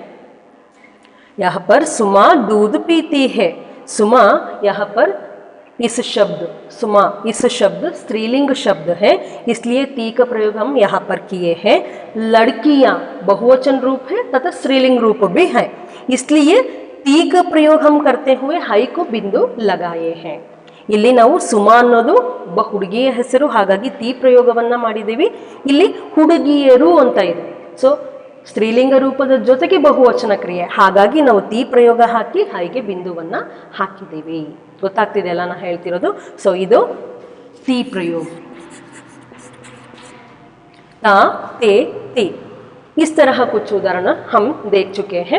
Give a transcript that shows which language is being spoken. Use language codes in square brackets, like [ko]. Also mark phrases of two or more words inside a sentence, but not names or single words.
[hi] यहाँ पर सुमा दूध पीती है, सुमा यहाँ पर इस शब्द स्त्रीलिंग शब्द है, इसलिए ती का प्रयोग हम यहाँ पर किए हैं। लड़कियां बहुवचन रूप है तथा स्त्रीलिंग रूप भी है, इसलिए ती का प्रयोग हम करते हुए हाई को बिंदु लगाए हैं। [kn] ಇಲ್ಲಿ ನಾವು ಸುಮಾ ಅನ್ನೋದು ಒಬ್ಬ ಹುಡುಗಿಯ ಹೆಸರು, ಹಾಗಾಗಿ ತಿ ಪ್ರಯೋಗವನ್ನ ಮಾಡಿದ್ದೀವಿ. ಇಲ್ಲಿ ಹುಡುಗಿಯರು ಅಂತ ಇದೆ, ಸೊ ಸ್ತ್ರೀಲಿಂಗ ರೂಪದ ಜೊತೆಗೆ ಬಹುವಚನ ಕ್ರಿಯೆ, ಹಾಗಾಗಿ ನಾವು ತಿ ಪ್ರಯೋಗ ಹಾಕಿ ಹಾಗೆ ಬಿಂದುವನ್ನ ಹಾಕಿದ್ದೀವಿ. ಗೊತ್ತಾಗ್ತಿದೆ ಅಲ್ಲ ನಾ ಹೇಳ್ತಿರೋದು? ಸೊ ಇದು ತಿ ಪ್ರयोग, [hi] ता ते ती। इस तरह कुछ उदाहरण हम देख चुके हैं।